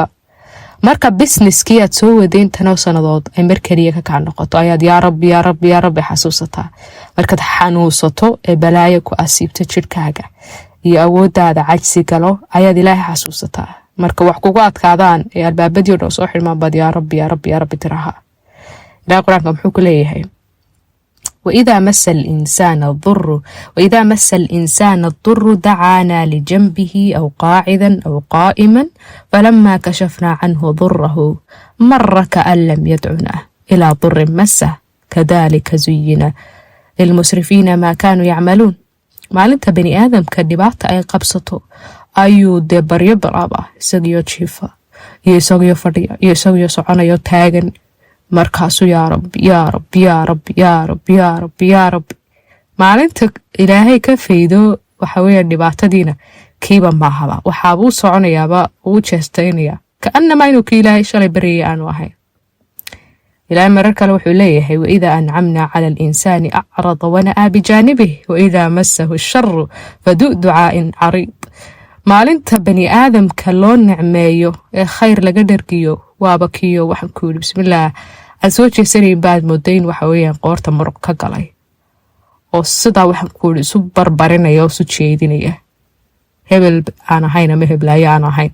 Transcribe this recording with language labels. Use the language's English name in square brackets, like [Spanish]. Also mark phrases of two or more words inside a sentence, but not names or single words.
[Somali] marka businesskii aad soo wadeen tanoo sanadood ay mar kaliya ka kaa noqoto ayaad [Arabic] يا رب يا رب يا رب [Somali] xasuusataa. markaad xanuunsato ee balaayo ku asiibto jirkaaga iyo awooddaada cajsi galo ayaad ilaahay xasuusataa. marka wax kugu adkaadaan ee albaabadii oo dhan soo xirmaan baad [Arabic] يا رب يا رب يا رب [Somali] tiraha. ilaahay quraanka muxuu ku leeyahay [Arabic] وإذا مس الإنسان الضر دعانا لجنبه أو قاعدا أو قائما فلما كشفنا عنه ضره مر كأن لم يدعنا إلى ضر مسه كذلك زين للمسرفين ما كانوا يعملون. [Somali] maalinta bani aadamka dhibaata ay qabsato ayuu dee baryo baraaba isagiyo jiifa iyo isagiyo fadhiya iyo isagiyo soconayo taagan markaasuu [Arabic] يا رب يا رب يا رب يا رب يا رب يا رب. [Somali] maalinta ilaahay ka faydo waxa weeyaan dhibaatadiina kiiba maahaba waxaabuu soconayaaba uu jeestaynaya kaanama inuu ki ilaahay shalay baryay aanu ahayn. ilaahay marar kale wuxuu leeyahay [Arabic] وإذا أنعمنا على الإنسان أعرض ونأى بجانبه وإذا مسه الشر فذو دعاء عريض. [Somali] maalinta bani aadamka loo nicmeeyo ee khayr laga dhargiyo waabakiyo waxaan ku yidhi bismillaah aan soo jeesanayn baad moodayn waxa weeyaan qoorta muruq ka galay oo sidaa waxaan ku yidhi isu barbarinaya oo isu jeedinaya hebel aan ahayn ama heblaayo aan ahayn.